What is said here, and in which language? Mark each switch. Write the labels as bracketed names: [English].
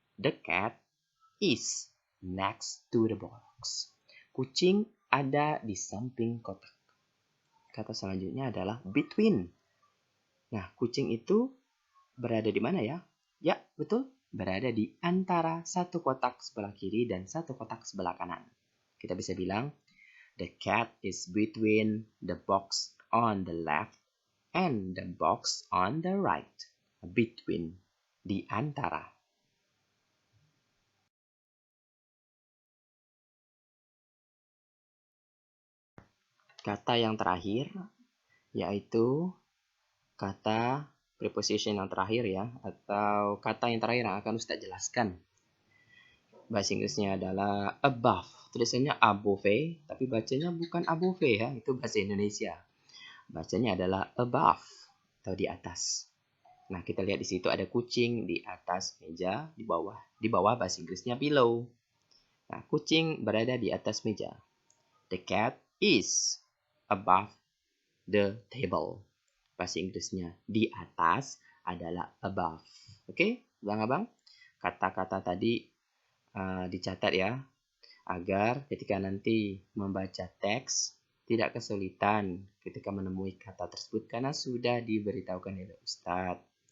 [English] The cat is next to the box. [Indonesian] Kucing ada di samping kotak. Kata selanjutnya adalah between. Nah, kucing itu berada di mana ya? Ya, betul. Berada di antara satu kotak sebelah kiri dan satu kotak sebelah kanan. Kita bisa bilang, [English] the cat is between the box on the left and the box on the right. [Indonesian] Between. Di antara. Kata yang terakhir yaitu kata preposition yang terakhir ya, atau kata yang terakhir yang akan Ustaz jelaskan. Bahasa Inggrisnya adalah above. Tulisannya above, tapi bacanya bukan above ya, itu bahasa Indonesia. Bacanya adalah above atau di atas. Nah, kita lihat di situ ada kucing di atas meja, di bawah bahasa Inggrisnya pillow. Nah, kucing berada di atas meja. [English] The cat is above the table. [Indonesian] Bahasa Inggrisnya di atas adalah above. Oke, abang-abang? Kata-kata tadi dicatat ya, agar ketika nanti membaca teks tidak kesulitan ketika menemui kata tersebut karena sudah diberitahukan oleh Ustadz.